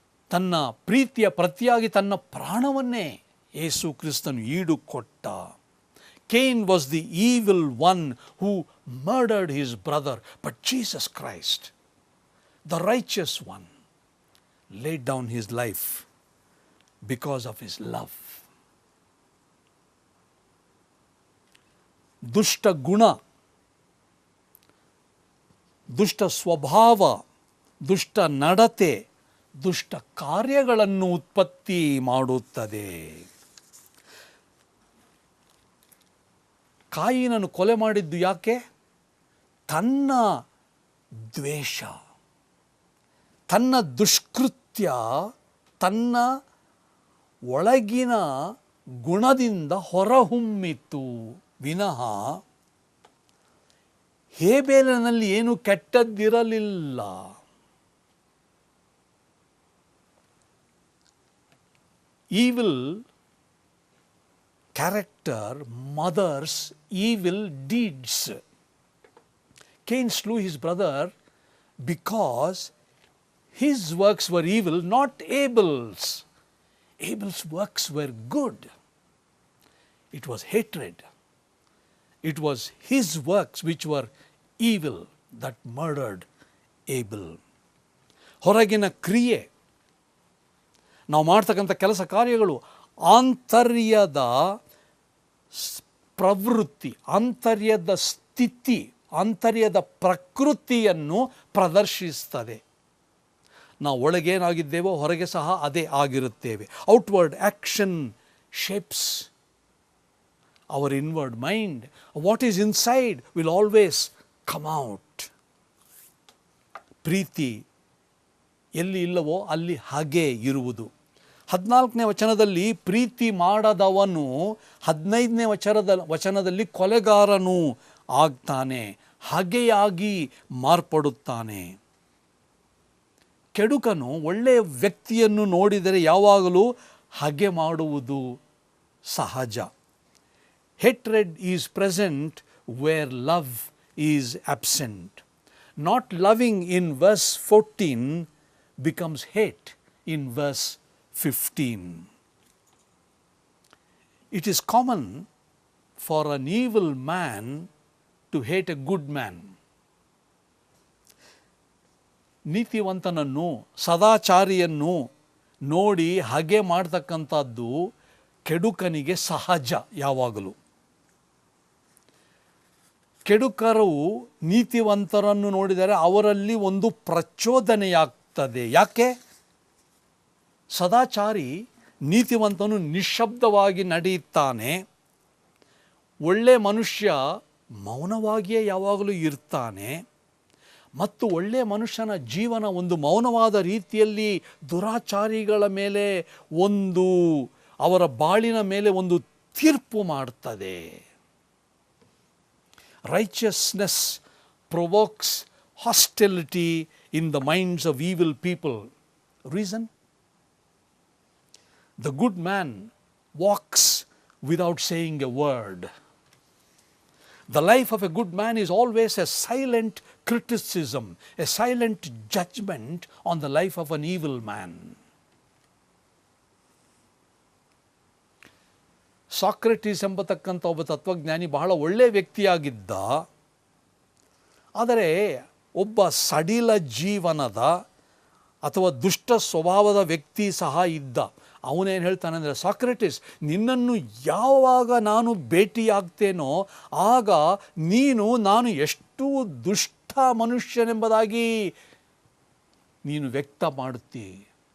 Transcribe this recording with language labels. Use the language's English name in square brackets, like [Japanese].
[Kannada] ತನ್ನ ಪ್ರೀತಿಯ ಪ್ರತಿಯಾಗಿ ತನ್ನ ಪ್ರಾಣವನ್ನೇ ಯೇಸು ಕ್ರಿಸ್ತನು ಈಡು ಕೊಟ್ಟ. [English] Cain was the evil one who murdered his brother, but Jesus Christ, the righteous one, laid down his life because of his love. [Kannada] ದುಷ್ಟ ಗುಣ, ದುಷ್ಟ ಸ್ವಭಾವ, ದುಷ್ಟ ನಡತೆ, ದುಷ್ಟ ಕಾರ್ಯಗಳನ್ನು ಉತ್ಪತ್ತಿ ಮಾಡುತ್ತದೆ. ಕಾಯಿನನ್ನು ಕೊಲೆ ಮಾಡಿದ್ದು ಯಾಕೆ? ತನ್ನ ದ್ವೇಷ, ತನ್ನ ದುಷ್ಕೃತ್ಯ, ತನ್ನ ಒಳಗಿನ ಗುಣದಿಂದ ಹೊರಹೊಮ್ಮಿತು ವಿನಃ ಹೇಬೇಲನಲ್ಲಿ ಏನು ಕೆಟ್ಟದ್ದಿರಲಿಲ್ಲ. [English] Evil character mothers evil deeds. Cain slew his brother because his works were evil, not Abel's. Abel's works were good. It was hatred. It was his works which were evil that murdered Abel. [Kannada] ಹೊರಗಿನ ಕ್ರಿಯೆ, ನಾವು ಮಾಡ್ತಕ್ಕಂಥ ಕೆಲಸ ಕಾರ್ಯಗಳು ಆಂತರ್ಯದ ಪ್ರವೃತ್ತಿ, ಆಂತರ್ಯದ ಸ್ಥಿತಿ, ಆಂತರ್ಯದ ಪ್ರಕೃತಿಯನ್ನು ಪ್ರದರ್ಶಿಸ್ತದೆ. ನಾವು ಒಳಗೇನಾಗಿದ್ದೇವೋ ಹೊರಗೆ ಸಹ ಅದೇ ಆಗಿರುತ್ತೇವೆ. [English] Outward action shapes our inward mind. What is inside will always come out. [Kannada] ಪ್ರೀತಿ ಎಲ್ಲಿ ಇಲ್ಲವೋ ಅಲ್ಲಿ ಹಾಗೆ ಇರುವುದು. 14ನೇ ವಚನದಲ್ಲಿ ಪ್ರೀತಿ ಮಾಡದವನು 15ನೇ ವಚನದಲ್ಲಿ ಕೊಲೆಗಾರನು ಆಗ್ತಾನೆ, ಹಾಗೆಯಾಗಿ ಮಾರ್ಪಡುತ್ತಾನೆ. ಕೆಡುಕನು ಒಳ್ಳೆಯ ವ್ಯಕ್ತಿಯನ್ನು ನೋಡಿದರೆ ಯಾವಾಗಲೂ ಹಾಗೆ ಮಾಡುವುದು ಸಹಜ. [English] Hatred is present where love is absent. Not loving in verse 14 becomes hate in verse 15. It is common for an evil man to hate a good man. [Kannada] ನೀತಿವಂತನನ್ನು, ಸದಾಚಾರಿಯನ್ನು ನೋಡಿ ಹಾಗೆ ಮಾಡ್ತಕ್ಕಂಥದ್ದು ಕೆಡುಕನಿಗೆ ಸಹಜ. ಯಾವಾಗಲೂ ಕೆಡುಕರು ನೀತಿವಂತರನ್ನು ನೋಡಿದರೆ ಅವರಲ್ಲಿ ಒಂದು ಪ್ರಚೋದನೆಯಾಗ್ತದೆ. ಯಾಕೆ? ಸದಾಚಾರಿ ನೀತಿವಂತನು ನಿಶ್ಶಬ್ದವಾಗಿ ನಡೆಯುತ್ತಾನೆ, ಒಳ್ಳೆ ಮನುಷ್ಯ ಮೌನವಾಗಿಯೇ ಯಾವಾಗಲೂ ಇರ್ತಾನೆ. ಮತ್ತು ಒಳ್ಳೆಯ ಮನುಷ್ಯನ ಜೀವನ ಒಂದು ಮೌನವಾದ ರೀತಿಯಲ್ಲಿ ದುರಾಚಾರಿಗಳ ಮೇಲೆ ಒಂದು, ಅವರ ಬಾಳಿನ ಮೇಲೆ ಒಂದು ತೀರ್ಪು ಮಾಡ್ತದೆ. [English] Righteousness provokes hostility in the minds of evil people. Reason? The good man walks without saying a word. The life of a good man is always a silent criticism, a silent judgment on the life of an evil man. [Kannada] Socrates ಎಂಬತಕ್ಕಂಥ ಒಬ್ಬ ತತ್ವಜ್ಞಾನಿ ಬಹಳ ಒಳ್ಳೆಯ ವ್ಯಕ್ತಿಯಾಗಿದ್ದ. ಆದರೆ ಒಬ್ಬ ಸಡಿಲ ಜೀವನದ ಅಥವಾ ದುಷ್ಟ ಸ್ವಭಾವದ ವ್ಯಕ್ತಿ ಸಹ ಇದ್ದ. ಅವನೇನು ಹೇಳ್ತಾನೆ ಅಂದರೆ, ಸಾಕ್ರೆಟಿಸ್, ನಿನ್ನನ್ನು ಯಾವಾಗ ನಾನು ಭೇಟಿಯಾಗ್ತೇನೋ ಆಗ ನಾನು ಎಷ್ಟು ದುಷ್ಟ ಮನುಷ್ಯನೆಂಬುದಾಗಿ ನೀನು ವ್ಯಕ್ತ ಮಾಡುತ್ತಿ.